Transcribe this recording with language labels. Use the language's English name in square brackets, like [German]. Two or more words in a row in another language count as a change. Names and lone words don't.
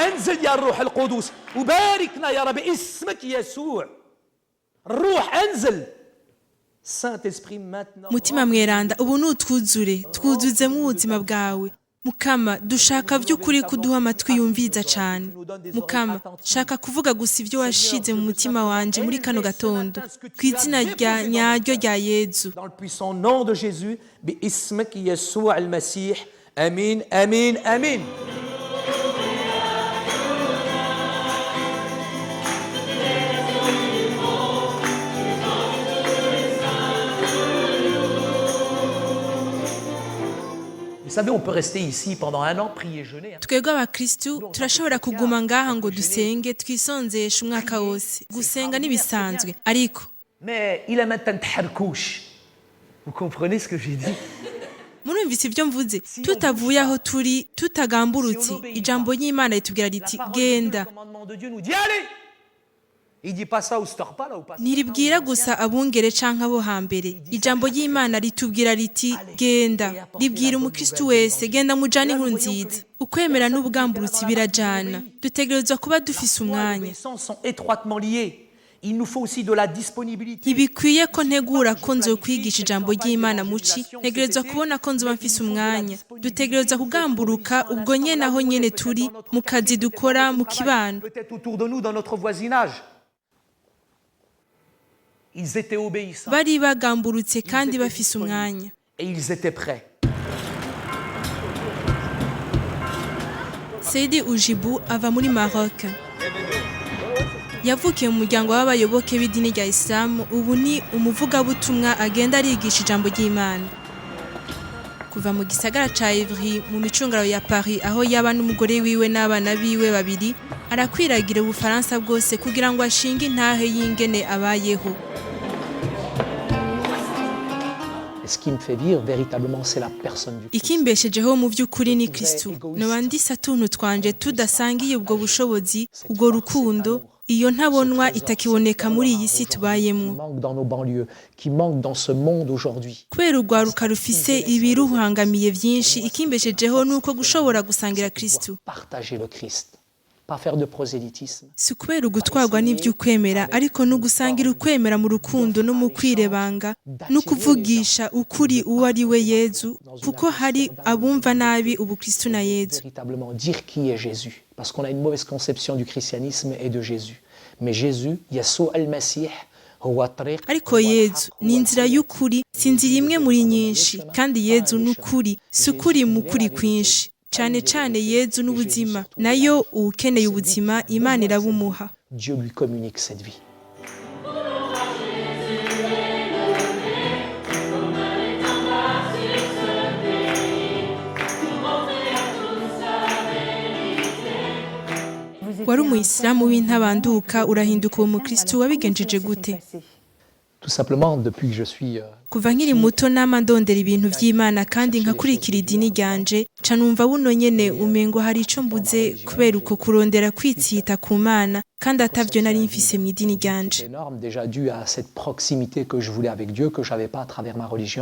[Arabic] انزل يا الروح القدس وباركنا يا رب اسمك يسوع الروح انزل [French] Saint-Esprit maintenant [Rundi] mutima mweranda ubu nutwuzure twuzuzemo ubuzima bwawe Mukama dushaka vy'ukuri kuduha amatwi yumviza cane Mukama shaka kuvuga gusa ivyo washize mu mutima wanje muri kano gatondo kw'izina rya nyaryo rya Yezu [French] dans le puissant nom de Jésus [Arabic] باسمك يسوع المسيح امين امين امين [French] Vous savez, on peut rester ici pendant un an, prier, jeûner. [Rundi] Twebwe abakristu turashobora kuguma ngaha ngo dusenge twisonzeshe umwaka wose gusenga nibisanzwe ariko [French] Mais il a maintenant taharkouch. Vous comprenez ce que j'ai dit? [Rundi] murumvise ivyo mvuze tutavuye aho turi tutagamburutse ijambo ry'Imana ritubwira riti genda ntiribwira gusa abungere canke abo hambere ijambo ry'Imana ritubwira riti genda ribwira umukristu wese genda mujane inkuru nziza ukwemera n'ubugamburutsi birajana dutegerezwa kuba dufise umwanya [French] Il nous faut aussi de la disponibilité. [Rundi] Ntibikwiye ko ntegura ko nzokwigisha ijambo ry'Imana muci ntegerezwa kubona ko nzoba mfise umwanya dutegerezwa kugamburuka ubwo nyene aho nyene turi mu kazi dukora mu kibano [French] peut-être autour de nous dans notre voisinage. Ils étaient obéissants [Rundi] bari bagamburutse kandi bafise umwanya [French] et ils étaient prêts. [Rundi] Seydi Ujibu ava muri Maroc yavukiye mu muryango w'abayoboke b'idini rya Islam ubu ni umuvugabutumwa agenda arigisha ijambo ry'Imana kuva mu gisagara ca Ivry mu micungaro ya Paris aho yaba n'umugore wiwe n'abana biwe babiri arakwiragira ubufaransa bwose kugira ngo ashinge intahe y'ingene abayeho. [French] Ce qui me fait vivre véritablement c'est la personne du Christ. [Rundi] Ikimbeshejeho mu vy'ukuri ni Kristo nobandisa tuntu twanje tudasangiye ubwo bushobozi ubwo rukundo iyo ntabonwa itakiboneka muri iyi si tubayemo kubera urwaruka rufise ibiruhangamiye vyinshi ikimbeshejeho nuko gushobora gusangira Kristo si kubera ugutwarwa n'ivy'ukwemera ariko no gusangira ukwemera mu rukundo no mu kwirebanga no kuvugisha ukuri uwo ari we Yezu kuko hari abumva nabi ubu Kristo na Yezu. [French] Parce qu'on a une mauvaise conception du christianisme et de Jésus. Mais Jésus, Yeshua al-Masih, [Rundi] ariko Yezu ni inzira y'ukuri si inzira imwe muri nyinshi kandi Yezu n'ukuri si ukuri mu kuri kwinshi cyane cyane Yezu n'ubuzima nayo ukeneye ubuzima Imana irabumuha. [French] Dieu lui communique cette vie. [Rundi] wari umuyisilamu w'intabanduka urahinduka uwo mukristo wabigenjeje gute? [French] Tout simplement depuis que je suis [Rundi] kuva nkiri muto nama ndondera ibintu vy'Imana kandi nkakurikira idini ryanje ca numva buno nyene umengo hari ico mbuze kubera uko kurondera kwitsita ku Mana kandi atavyo nari mfise mu idini ryanje. [French] Énorme déjà dû à cette proximité que je voulais avec Dieu que j'avais pas à travers ma religion.